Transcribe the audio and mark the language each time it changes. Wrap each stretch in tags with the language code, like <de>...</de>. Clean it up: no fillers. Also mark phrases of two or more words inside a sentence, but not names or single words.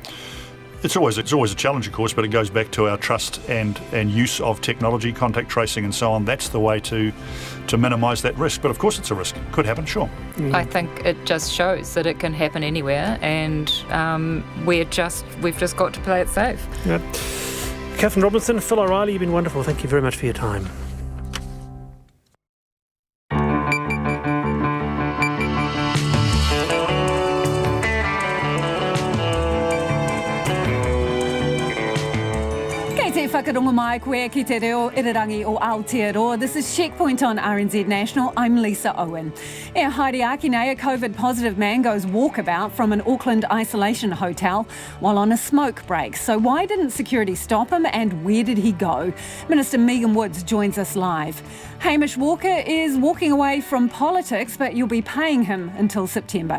<en>It's always a challenge, of course, but it goes back to our trust and use of technology, contact tracing, and so on. That's the way to minimise that risk. But of course, it's a risk. Could happen, sure. I think it just shows that it can happen anywhere, and we've just got to play it safe. Yep. Catherine Robinson, Phil O'Reilly, you've been wonderful. Thank you very much for your time.</en> <mi>Whakarongo mai koe ki te reo irirangi o Aotearoa.</mi> <en>This is Checkpoint on RNZ National. I'm Lisa Owen.</en> <mi>E haere aki nei,</mi> <en>a COVID-positive man goes walkabout from an Auckland isolation hotel while on a smoke break. So why didn't security stop him and where did he go? Minister Megan Woods joins us live. Hamish Walker is walking away from politics, but you'll be paying him until September.</en>